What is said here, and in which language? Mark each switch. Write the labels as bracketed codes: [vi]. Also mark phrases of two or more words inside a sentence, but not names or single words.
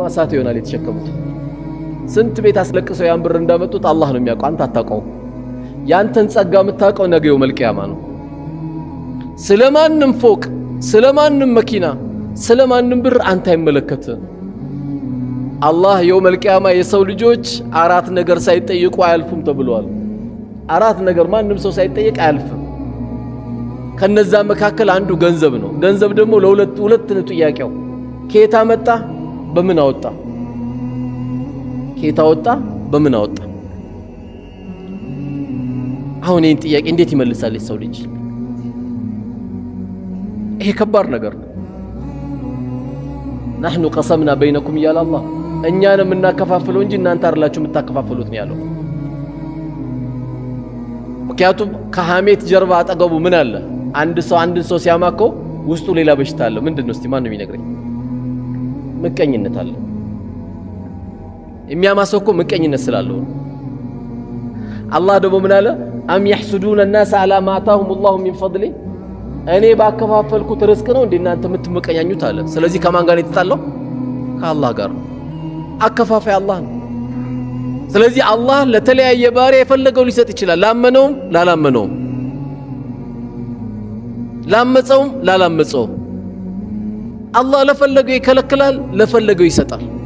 [am] እሳት ይሆናል የተሸከሙት። ስንት ቤት አስለቅሰው ያን ብር እንዳመጡት አላህ ነው የሚያውቀው፣ አንተ አታውቀው። ያንተን ጸጋ የምታውቀው ነገ [ar] يوم القيامة [am] ነው። ስለማንም ፎቅ፣ ስለማንም መኪና፣ ስለማንም ብር አንተ አይመለከትም። አላህ [ar] يوم القيامة [am] የሰው ልጆች 4 ነገር ሳይጠይቁ አያልፉም ተብሏል። 4 ነገር ማንም ሰው ሳይጠይቅ አያልፍም። ከነዛ መካከል አንዱ ገንዘብ ነው። ገንዘብ ደግሞ ለሁለት ነው ጥያቄው። ከየት አመጣ? በምን አወጣ? ከየት አወጣ? በምን አወጣ? አሁን ይህን ጥያቄ እንዴት ይመልሳል የሰው ልጅ? ይሄ ከባድ ነገር ነው። [ar] نحن قسمنا بينكم يا الله [am] እኛን የምናከፋፍለው እንጂ እናንተ አይደላችሁ የምታከፋፍሉት ነው ያለው ምክንያቱም ከሐሜት ጀርባ አጠገቡ ምን አለ አንድ ሰው ሲያማከው ውስጡ ሌላ በሽታ አለ ምንድነው እስቲ ማን ነው የሚነግረኝ ምቀኝነት አለ የሚያማሰው እኮ ምቀኝነት ስላለው አላህ ደግሞ ምን አለ አም [ar] يحسدون الناس على ما آتاهم الله من فضله [am] እኔ ባከፋፈልኩት ርዝቅ ነው እንደናንተ የምትመቀኛኙት አለ ስለዚህ ከማን ጋር የተጣለው ከአላህ ጋር አከፋፋይ አላህ ነው ስለዚህ አላህ ለተለያየ ባሪያ የፈለገው ሊሰጥ ይችላል ላመነውም ላላመነውም ላመፀውም ላላመፀውም አላህ ለፈለገው ይከለክላል ለፈለገው ይሰጣል